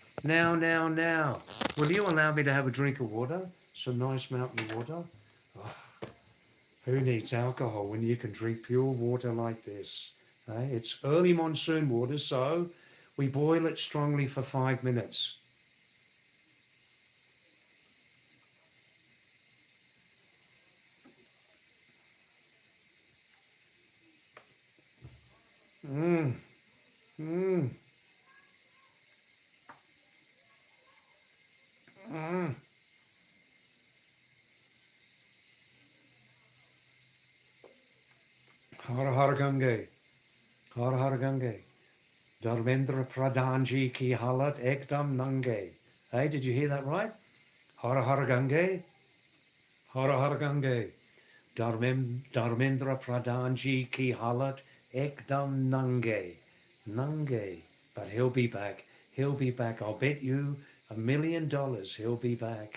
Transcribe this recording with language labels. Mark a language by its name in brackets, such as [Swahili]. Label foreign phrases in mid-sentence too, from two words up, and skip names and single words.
[English] Will you allow me to have a drink of water? Some nice mountain water. Oh. Who needs alcohol when you can drink pure water like this? Eh? It's early monsoon water, so we boil it strongly for 5 minutes. Mmm. Mmm. Mmm. [Hindi] हर हर गंगे. हर हर गंगे. धर्मेंद्र प्रधान जी की हालत एकदम नंगे. [English] Hey, did you hear that right? [Hindi] हर हर गंगे। हर हर गंगे. धर्मेंद्र प्रधान जी की हालत एकदम नंगे. Nange. [English] But he'll be back. He'll be back. I'll bet you $1 million he'll be back.